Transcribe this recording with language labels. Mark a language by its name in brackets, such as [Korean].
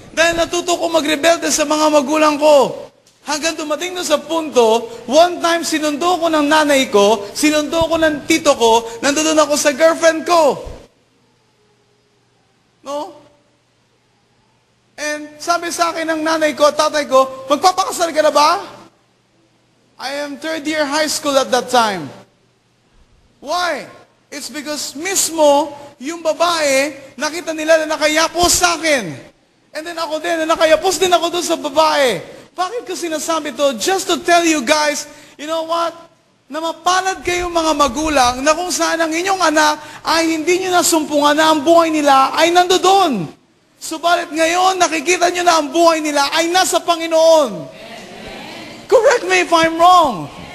[Filipino] Dahil natuto ko magrebelde sa mga magulang ko. Hanggang dumating na sa punto, one time sinundo ko ng nanay ko, sinundo ko ng tito ko, nandoon ako sa girlfriend ko. No? And sabi sa akin ng nanay ko, tatay ko, magpapakasal ka na ba? [English] I am third year high school at that time. [Filipino] Why? [English] It's because [Filipino] mismo, yung babae, nakita nila na nakayapos sa akin. And then ako din, na nakayapos din ako doon sa babae. Bakit ko sinasabi to? [English] Just to tell you guys, you know what? [Filipino] Na mapalad kayong mga magulang na kung saan ang inyong anak ay hindi nyo nasumpungan na ang buhay nila ay nandoon. Subalit ngayon, nakikita nyo na ang buhay nila ay nasa Panginoon. [English] Correct me if I'm wrong.